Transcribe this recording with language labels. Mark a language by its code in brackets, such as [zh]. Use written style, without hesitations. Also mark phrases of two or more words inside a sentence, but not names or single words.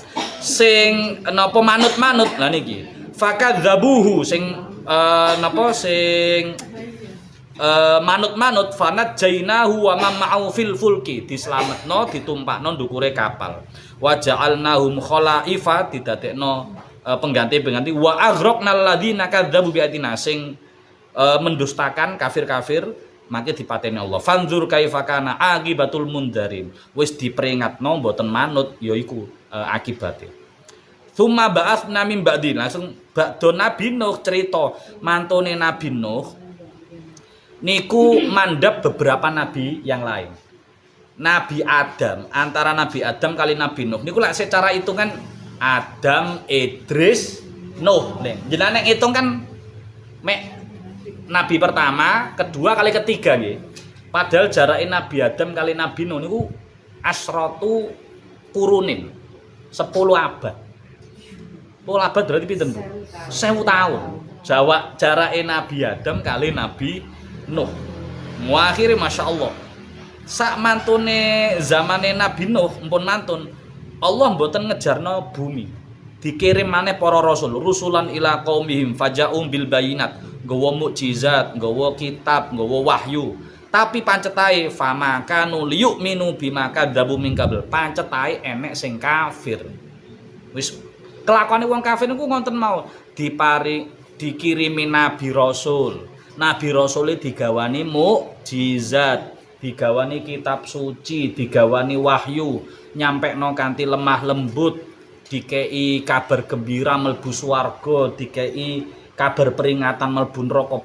[jv] Sing napa manut-manut lah niki. Fakadzabuhu sing napa sing manut-manut [ar] فأنجيناه ومعه في الفلك [jv] dislametno ditumpakno ndukure kapal [ar] وجعلناهم خلائف [jv] didadekno pengganti-pengganti [ar] وأغرقنا الذين كذبوا بآياتنا [jv] sing mendustakan kafir-kafir mangke dipateni Allah [ar] فانظر كيف كان عاقبة المنذرين [jv] wis diperingatno mboten manut yaiku akibate [ar] ثم بعثنا من بعد [jv] langsung ba'da Nabi Nuh cerita mantune Nabi Nuh niku mandap [id] beberapa nabi yang lain. [jv] Nabi Adam, antara Nabi Adam kali Nabi Nuh niku lak [id] secara hitungan [jv] Adam, Idris, Nuh. Jenengan hitung kan mek nabi pertama, kedua kali ketiga nggih. Padahal jarake Nabi Adam kali Nabi Nuh niku [ar] عشرة قرون. [jv] 10 abad. 10 abad berarti pinten, Bu? 1000 tahun. Jarake Nabi Adam kali Nabi Nuh. Muakhire masyaallah. Sak mantune zamane Nabi Nuh mpun mantun. Allah mboten ngejarno bumi. Dikirim maneh para rasul, [ar] رسلا إلى قومهم فجاءوهم بالبينات, [jv] nggawa mukjizat, nggawa kitab, nggawa wahyu. Tapi pancetae [ar] فما كانوا ليؤمنوا بما كذبوا من قبل. [jv] Pancetae enek sing kafir. Wis kelakuane wong kafir niku ngonten mau dikirimi nabi rasul. Nabi Rasul digawani mukjizat, digawani kitab suci, digawani wahyu, nyampekno kanthi lemah lembut, dikei kabar gembira mlebu swarga, dikei kabar peringatan mlebu neraka.